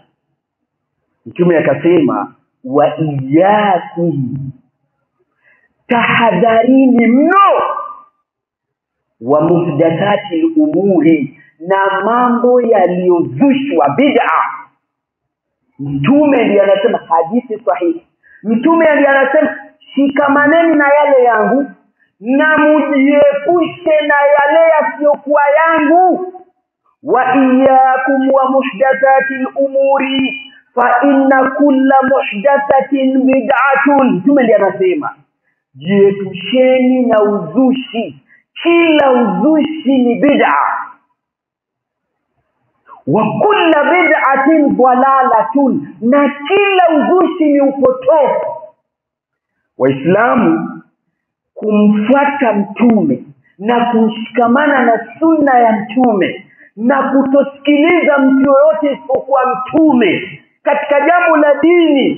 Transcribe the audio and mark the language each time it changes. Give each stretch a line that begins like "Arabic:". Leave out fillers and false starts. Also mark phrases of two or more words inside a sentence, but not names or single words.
Swahili: Mtume akasema,
Arabic: وإياكم,
Swahili: tahadharini mno,
Arabic: ومحدثات الأمور,
Swahili: na mambo yaliyozushwa, bid'a. Mtume ndiye anasema, hadithi sahihi, Mtume ndiye anasema shikamaneni na yale yangu na mujiepushe na yale yasiyokuwa yangu.
Arabic: وإياكم ومحدثات الأمور فإن كل محدثة بدعة.
Swahili: Mtume ndiye anasema jiepusheni na uzushi, kila uzushi ni bid'a.
Arabic: وكل بدعة ضلالة,
Swahili: na kila uzushi ni upotofu. Waislamu kumfuata mtume na kushikamana na sunna ya mtume na kutosikiliza mtu yoyote isipokuwa mtume katika jambo la dini.